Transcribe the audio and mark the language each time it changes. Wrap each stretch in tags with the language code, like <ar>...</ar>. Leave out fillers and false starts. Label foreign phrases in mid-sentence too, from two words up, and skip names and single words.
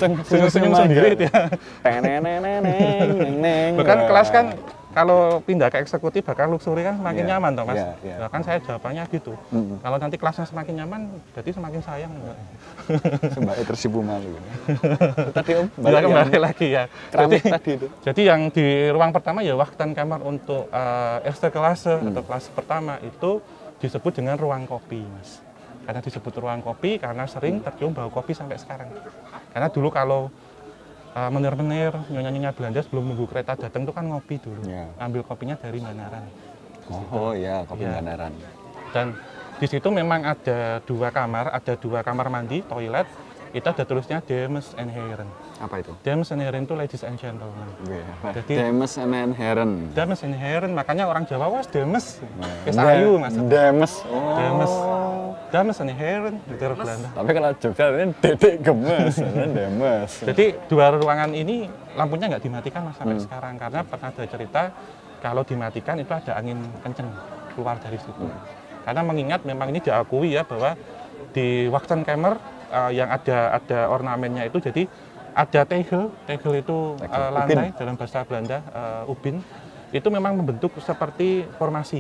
<id>senyum-senyum sendiri ya. Bahkan kelas kan kalau pindah ke eksekutif bakal luxury kan semakin nyaman toh Mas. Bahkan saya jawabannya gitu. Kalau nanti kelasnya semakin nyaman, berarti semakin sayang. Sembari tersipu malu. Tadi Om, kembali lagi ya. Jadi yang di ruang pertama ya Wachtkamer untuk</id> <nl>eerste klasse</nl> <id>atau kelas pertama itu disebut dengan ruang kopi, Mas. Karena disebut ruang kopi karena sering tercium bau kopi sampai sekarang. Karena dulu kalau menir-menir, nyonya-nyonya Belanda sebelum nunggu kereta datang itu kan ngopi dulu. Ambil kopinya dari Banaran. Oh iya, kopi Banaran. Dan di situ memang ada 2 kamar, ada 2 kamar mandi, toilet. Itu ada tulisnya</id> <nl>Dames and Heren.</nl> <id>Apa itu?</id> <nl>Dames and Heren</nl> <id>itu</id> <en>ladies and gentlemen.</en> <id>Jadi</id> <nl>Dames and Heren. Dames and Heren,</nl> <id>makanya orang Jawa was Dames.</id> <jv>Wis ayu Mas.</jv> <id>Dames.</id> <nl>Dames. Dames and Heren</nl> <id>itu Belanda. Tapi kalau Jogja ini Dedek Gemes, Dames. Jadi 2 ruangan ini lampunya nggak dimatikan Mas sampai sekarang karena pernah ada cerita kalau dimatikan itu ada angin kenceng keluar dari situ. Karena mengingat memang ini diakui ya bahwa di Wachtkamer yang ada ornamennya itu, jadi ada tegel itu lantai dalam bahasa Belanda, ubin, itu memang membentuk seperti formasi.</id>